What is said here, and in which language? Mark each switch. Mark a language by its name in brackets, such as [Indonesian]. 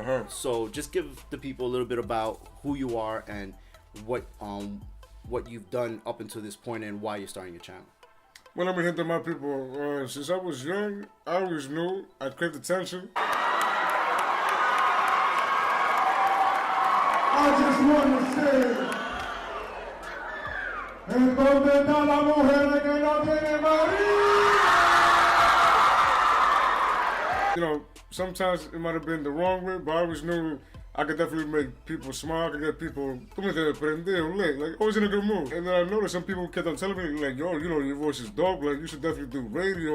[English] So just give the people a little bit about who you are and what you've done up until this point and why you're starting your channel. Well, let me hit to my people. Since I was young, I always knew I'd crave attention. I just want to say, [Spanish] ¿en dónde está la mujer que no tiene marido? [English] You know, sometimes it might have been the wrong way, but I always knew I could definitely make people smile. I could get people, like, always in a good mood. And then I noticed some people kept on telling me, like, yo, you know, your voice is dope. Like, you should definitely do radio.